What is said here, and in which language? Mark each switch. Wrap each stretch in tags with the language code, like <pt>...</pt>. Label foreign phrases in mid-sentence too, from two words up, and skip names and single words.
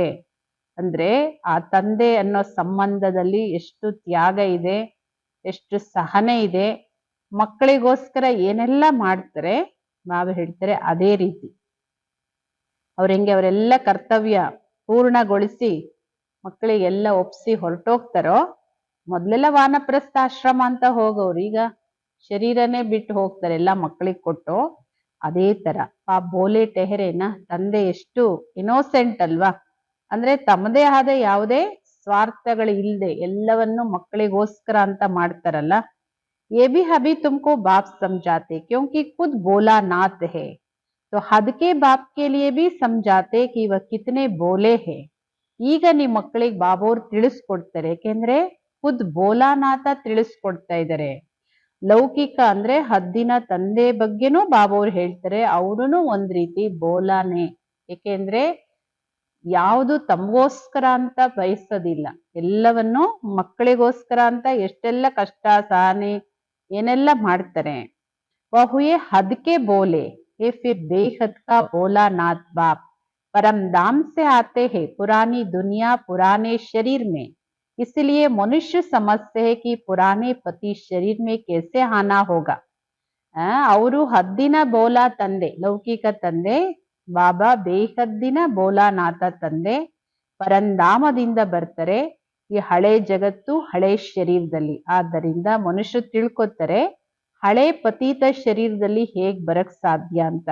<kn>ಅಂದ್ರೆ ಆ ತಂದೆ ಅನ್ನೋ ಸಂಬಂಧದಲ್ಲಿ ಎಷ್ಟು ತ್ಯಾಗ ಇದೆ, ಎಷ್ಟು ಸಹನೆ ಇದೆ, ಮಕ್ಕಳಿಗೋಸ್ಕರ ಏನೆಲ್ಲ ಮಾಡ್ತಾರೆ ಬಾಬಾ ಹೇಳ್ತಾರೆ ಅದೇ ರೀತಿ ಹೆಂಗೆ ಅವರೆಲ್ಲ ಕರ್ತವ್ಯ ಪೂರ್ಣಗೊಳಿಸಿ ಮಕ್ಕಳಿಗೆಲ್ಲ ಒಪ್ಸಿ ಹೊರಟೋಗ್ತಾರೋ, ಮೊದ್ಲೆಲ್ಲ ವಾನಪ್ರಸ್ಥಾಶ್ರಮ ಅಂತ ಹೋಗೋರು, ಈಗ ಶರೀರನೇ ಬಿಟ್ಟು ಹೋಗ್ತಾರೆ ಎಲ್ಲ ಮಕ್ಕಳಿಗೆ ಕೊಟ್ಟು. ಅದೇ ತರ ಆ</kn> <hi>भोले ठहरे ना</hi> <kn>ತಂದೆ ಎಷ್ಟು ಇನೋಸೆಂಟ್ ಅಲ್ವಾ, ಅಂದ್ರೆ ತಮ್ಮದೇ ಆದ ಯಾವುದೇ ಸ್ವಾರ್ಥಗಳು ಇಲ್ಲದೆ ಎಲ್ಲವನ್ನು ಮಕ್ಕಳಿಗೋಸ್ಕರ ಅಂತ ಮಾಡ್ತಾರಲ್ಲ.</kn> <hi>ये भी अभी तुमको बाप समझाते क्योंकि खुद बोला नाथ है, तो हद के बाप के लिए भी समझाते कि वह कितने बोले है.</hi> <kn>ಈಗ ನಿಮ್ಮ ಮಕ್ಕಳಿಗೆ ಬಾಬೋರ್ ತಿಳಿಸ್ಕೊಡ್ತಾರೆ, ಯಾಕೆಂದ್ರೆ ಖುದ್ ಬೋಲಾನಾಥ ತಿಳಿಸ್ಕೊಡ್ತಾ ಇದ್ದಾರೆ. ಲೌಕಿಕ ಅಂದ್ರೆ ಹದ್ದಿನ ತಂದೆ ಬಗ್ಗೆನೂ ಬಾಬೋರ್ ಹೇಳ್ತಾರೆ, ಅವನು ಒಂದ್ ರೀತಿ ಬೋಲಾನೆ. ಏಕೆಂದ್ರೆ ಯಾವುದು ತಮಗೋಸ್ಕರ ಅಂತ ಬಯಸೋದಿಲ್ಲ, ಎಲ್ಲವನ್ನು ಮಕ್ಕಳಿಗೋಸ್ಕರ ಅಂತ ಎಷ್ಟೆಲ್ಲ ಕಷ್ಟ ಸಹನೆ ಏನೆಲ್ಲ ಮಾಡ್ತಾರೆ.</kn> <hi>वो हुए हद के भोले ये फिर बेहद का बोला नाथ बाप परम धाम से आते हैं पुरानी दुनिया पुराने शरीर में, इसलिए मनुष्य समझते हैं कि पुराने पति शरीर में कैसे आना होगा.</hi> <kn>ಅವರು ಹದ್ದಿನ ಬೋಲಾ ತಂದೆ, ಲೌಕಿಕ ತಂದೆ. ಬಾಬಾ ಬೇಹದ್ದಿನ ಬೋಲಾನಾಥ ತಂದೆ, ಪರಂಧಾಮದಿಂದ ಬರ್ತಾರೆ ಈ ಹಳೆ ಜಗತ್ತು ಹಳೆ ಶರೀರದಲ್ಲಿ. ಆದ್ದರಿಂದ ಮನುಷ್ಯ ತಿಳ್ಕೊತಾರೆ ಹಳೆ ಪತೀತ ಶರೀರದಲ್ಲಿ ಹೇಗ್ ಬರಕ್ ಸಾಧ್ಯ ಅಂತ.</kn>